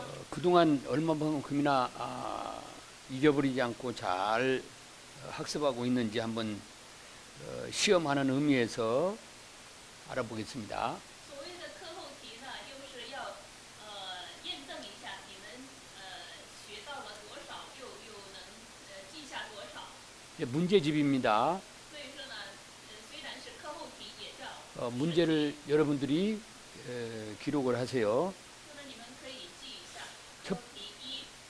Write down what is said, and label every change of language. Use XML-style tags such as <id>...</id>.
<ko>그동안 얼마만큼이나 잊어버리지 않고 잘 학습하고 있는지 한번 시험하는 의미에서 알아보겠습니다.</ko> <zh>所谓的课后题呢，又是要验证一下你们学到了多少，又能记下多少。</zh> <ko>문제집입니다.</ko> <zh>所以说呢，虽然是课后题，也叫试题。</zh> <ko>문제를 여러분들이 기록을 하세요.</ko> <zh>那么你们可以记一下。课题一，</zh>